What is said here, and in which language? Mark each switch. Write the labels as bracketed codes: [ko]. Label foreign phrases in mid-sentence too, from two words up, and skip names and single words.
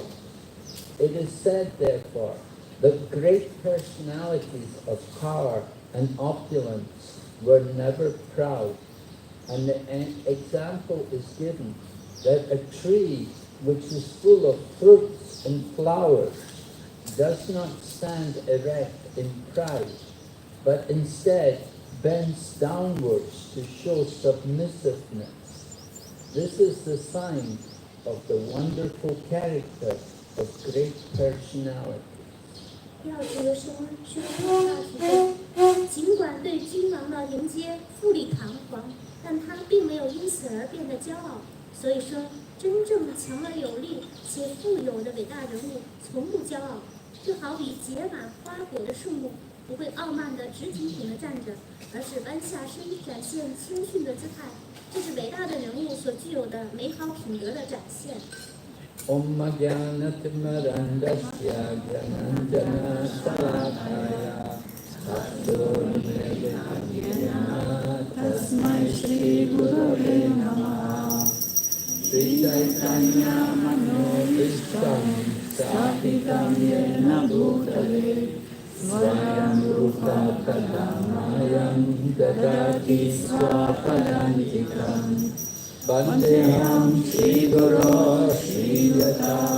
[en] It is said, therefore, that great personalities of power and opulence were never proud, and an example is given that a tree which is full of fruits and flowers does not stand erect in pride, but instead bends downwards to show submissiveness. This is the sign of the wonderful character of great personality. [zh] 要诀说，是大提尽管对君王的迎接富丽堂皇，但他并没有因此而变得骄傲。所以说，真正强而有力且富有的伟大人物从不骄傲， 就好比结满花果的树木，不会傲慢地直挺挺地站着，而是弯下身，展现谦逊的姿态。这是伟大的人物所具有的美好品德的展现。 [sa] Om Jnanatimmarandasya Jnananjana Salakaya Tasmai Shri Gurave Namaha Sri Chaitanya Manobhishtam Sthapitam Yena Bhutale Swayam Rupa Kadamayam Dadati Swapadantikam Vandeham Shri Guru Shri Yata